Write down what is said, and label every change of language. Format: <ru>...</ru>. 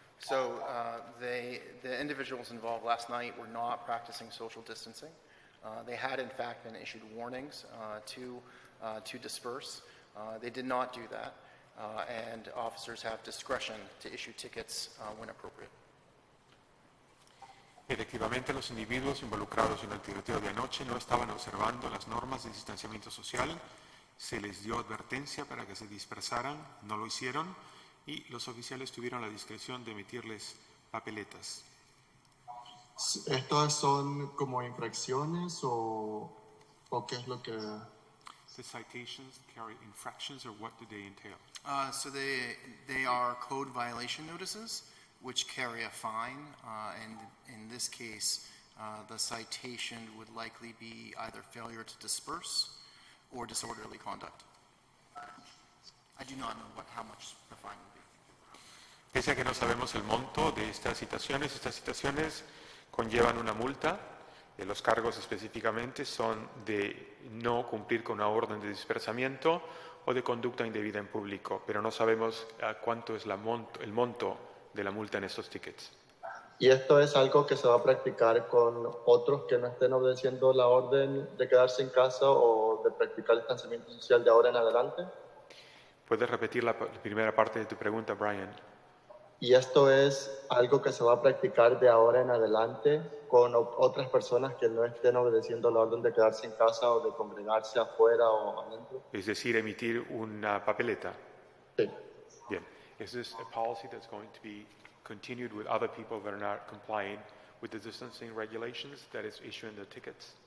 <en>So the individuals involved last night were not practicing social distancing. They had, in fact, been issued warnings to disperse. They did not do that, and officers have discretion to issue tickets when appropriate.</en> <es>Efectivamente, los individuos involucrados en el tiroteo de anoche no estaban observando las normas de distanciamiento social. Se les dio advertencia para que se dispersaran, no lo hicieron, y los oficiales tuvieron la discreción de emitirles papeletas. ¿Estas son como infracciones o qué es lo que...?</es> <en>The citations carry infractions, or what do they entail? So they are code violation notices, which carry a fine, and in this case, the citation would likely be either failure to disperse or disorderly conduct. I do not know how much the fine would be.</en> <es>Pese a que no sabemos el monto de estas citaciones conllevan una multa. Los cargos específicamente son de no cumplir con una orden de dispersamiento o de conducta indebida en público, pero no sabemos cuánto es el monto de la multa en estos tickets. ¿Y esto es algo que se va a practicar con otros que no estén obedeciendo la orden de quedarse en casa o de practicar el distanciamiento social de ahora en adelante? ¿Puedes repetir la primera parte de tu pregunta, Brian? ¿Y esto es algo que se va a practicar de ahora en adelante con otras personas que no estén obedeciendo la orden de quedarse en casa o de congregarse afuera o adentro? Es decir, emitir una papeleta. Sí. Bien.</es> <en>Is this a policy that's going to be continued with other people that are not complying with the distancing regulations that is issuing the tickets?</en>